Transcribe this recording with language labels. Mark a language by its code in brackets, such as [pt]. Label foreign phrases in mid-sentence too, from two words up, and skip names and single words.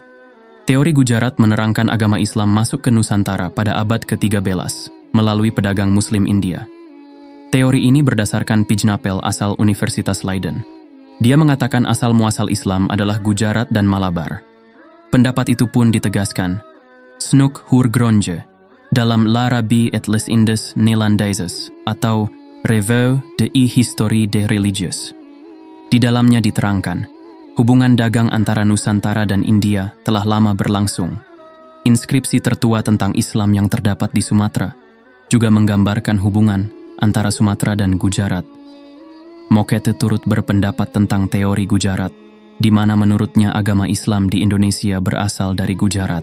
[id] Teori Gujarat menerangkan agama Islam masuk ke Nusantara pada abad ke-13 melalui pedagang Muslim India. Teori ini berdasarkan Pijnapel asal Universitas Leiden. Dia mengatakan asal-muasal Islam adalah Gujarat dan Malabar. Pendapat itu pun ditegaskan Snoek Hoergronje dalam L'Arabie et les Indes Néerlandaises atau Revue de Historie des Religieux. Di dalamnya diterangkan, hubungan dagang antara Nusantara dan India telah lama berlangsung. Inskripsi tertua tentang Islam yang terdapat di Sumatera juga menggambarkan hubungan antara Sumatera dan Gujarat. Mokete turut berpendapat tentang teori Gujarat, di mana menurutnya agama Islam di Indonesia berasal dari Gujarat.